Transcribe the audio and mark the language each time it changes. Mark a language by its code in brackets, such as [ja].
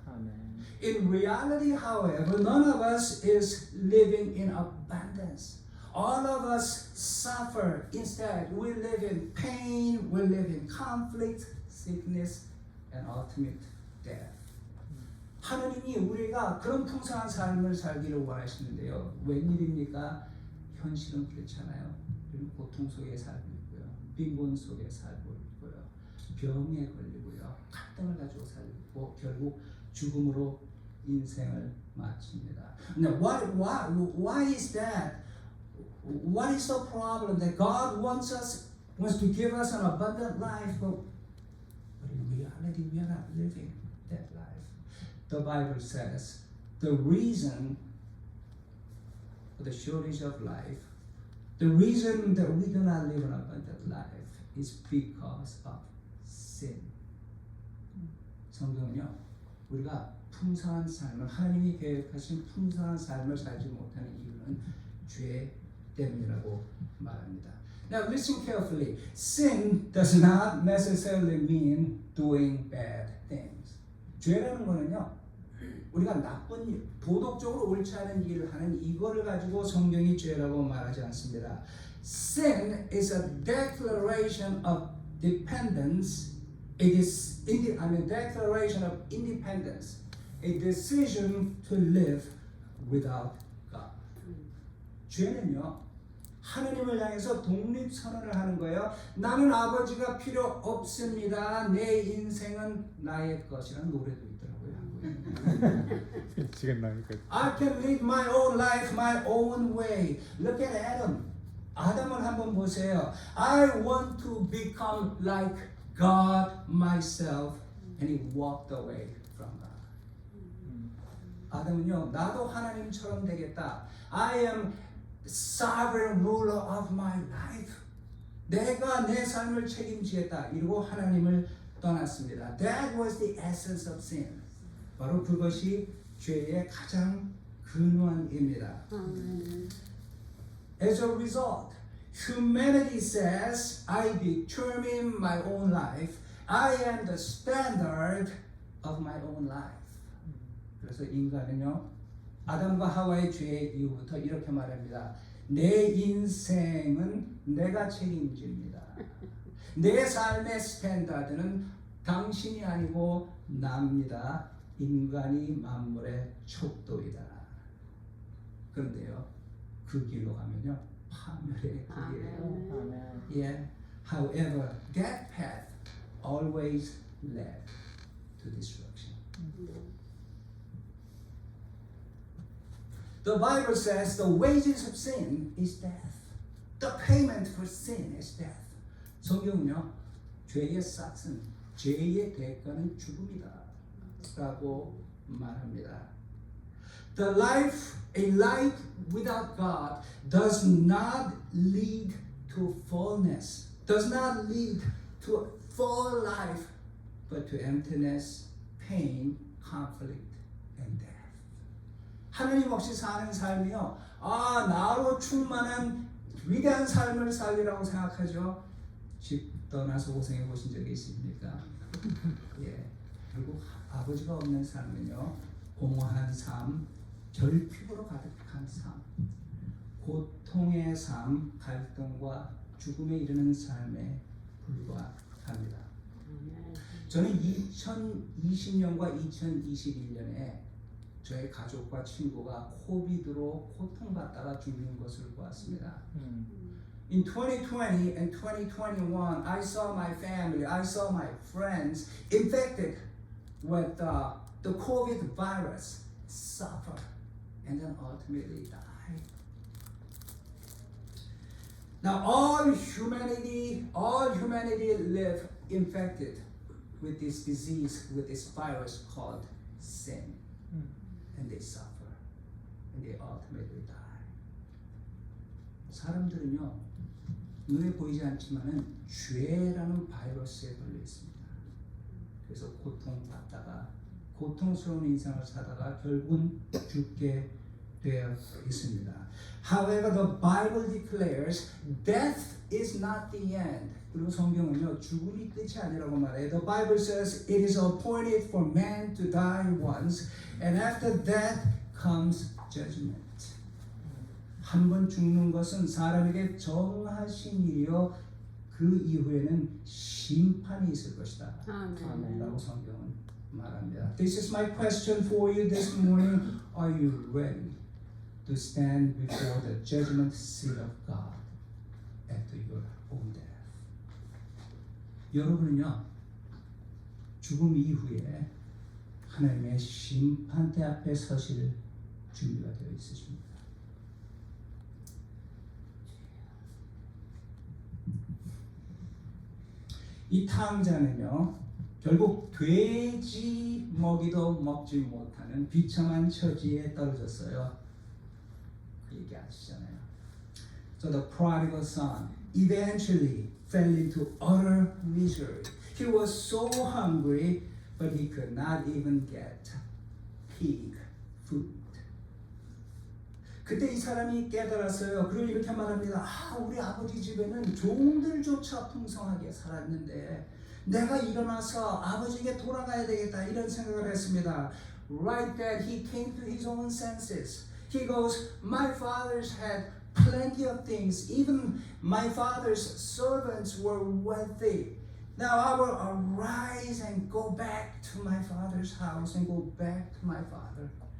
[ko] 아멘. [en] In reality, however, none of us is living in abundance. All of us suffer. Instead, we live in pain, we live in conflict, sickness, and ultimate death. [ko] 하나님이 우리가 그런 풍성한 삶을 살기를 원하시는데요. 웬일입니까? 현실은 그렇잖아요. 우리는 고통 속에 살고 있고요. 빈곤 속에 살고 있고요. 병에 걸리고요. 갈등을 가지고 살고 결국 죽음으로 인생을 마칩니다. [en] Now, why is that? What is the problem that God wants to give us an abundant life, but in reality we are not living that life. The Bible says the reason for the shortage of life, the reason that we do not live an abundant life is because of sin. [ko] 성경은요, 우리가 풍성한 삶을 하나님이 계획하신 풍성한 삶을 살지 못하는 이유는 죄 때문이라고 말합니다. [en] Now listen carefully. Sin does not necessarily mean doing bad things. [ko] 죄라는 거는요, 우리가 나쁜 일, 도덕적으로 옳지 않은 일을 하는 이거를 가지고 성경이 죄라고 말하지 않습니다. [en] Sin is a declaration of dependence. It is declaration of independence, a decision to live without God. [ko] 죄는요, 하나님을 향해서 독립 선언을 하는 거예요. 나는 아버지가 필요 없습니다. 내 인생은 나의 것이라는 노래도 있더라고요. [en] I can live my own life, my own way. Look at Adam. [ko] 아담을 한번 보세요. [en] I want to become like God myself, and he walked away from God. [ko] 아담은요, 나도 하나님처럼 되겠다. [en] I am sovereign ruler of my life. [ko] 내가 내 삶을 책임지겠다. 이러고 하나님을 떠났습니다. [en] That was the essence of sin. [ko] 바로 그것이 죄의 가장 근원입니다. [en] As a result, humanity says, I determine my own life. I am the standard of my own life. [ko] 그래서 인간은요, 아담과 하와의 죄 이후부터 이렇게 말합니다. 내 인생은 내가 책임집니다. 내 삶의 스탠다드는 당신이 아니고 납니다. 인간이 만물의 척도이다. 그런데요, 그 길로 가면요 파멸의 길이에요. 아멘. [en] Yeah. However, that path always led to destruction. The Bible says the wages of sin is death. The payment for sin is death. [ko] 성경은요, 죄의 싹은 죄의 대가는 죽음이다 라고 말합니다. [en] A life without God does not lead to fullness, does not lead to a full life, but to emptiness, pain, conflict, and death. [ko] 하느님 없이 사는 삶이요, 나로 충만한 위대한 삶을 살리라고 생각하죠. 집 떠나서 고생해 보신 적이 있습니까? 예, 결국 아버지가 없는 삶은요, 공허한 삶, 결핍으로 가득한 삶, 고통의 삶, 갈등과 죽음에 이르는 삶에 불과합니다. 저는 2020년과 2021년에 저의 가족과 친구가 코비드로 고통받다가 죽는 것을 보았습니다. [en] In 2020 and 2021, I saw my family, I saw my friends infected with the COVID virus suffer and then ultimately die. Now all humanity live infected with this disease, with this virus called sin. And they suffer and they ultimately die. [ko] 사람들은요, 눈에 보이지 않지만은 죄라는 바이러스에 걸려 있습니다. 그래서 고통받다가 고통스러운 인생을 사다가 결국은 죽게 되어 있습니다. [en] However, the Bible declares death is not the end. [ko] 그리고 성경은요, 죽음이 끝이 아니라고 말해요. [en] The Bible says it is appointed for man to die once, and after that comes judgment. [ko] 한 번 죽는 것은 사람에게 정하신 일이요, 그 이후에는 심판이 있을 것이다. 아멘. 라고 성경은 말합니다. [en] This is my question for you this morning. Are you ready to stand before the judgment seat of God after your own death? [ko] 여러분은요, 죽음 이후에 하나님의 심판대 앞에 서실 준비가 되어 있으십니다. 이 탕자는요, 결국 돼지 먹이도 먹지 못하는 비참한 처지에 떨어졌어요. 그 얘기 아시잖아요. [en] So the prodigal son eventually fell into utter misery. He was so hungry, but he could not even get pig food. [ko] 그때 이 사람이 깨달았어요. 그리고 이렇게 말합니다. 우리 아버지 집에는 종들조차 풍성하게 살았는데 내가 일어나서 아버지에게 돌아가야 되겠다 이런 생각을 했습니다. [en] Right then he came to his own senses. He goes, my fathers had plenty of things. Even my father's servants were wealthy. Now I will arise and go back to my father's house and go back to my father.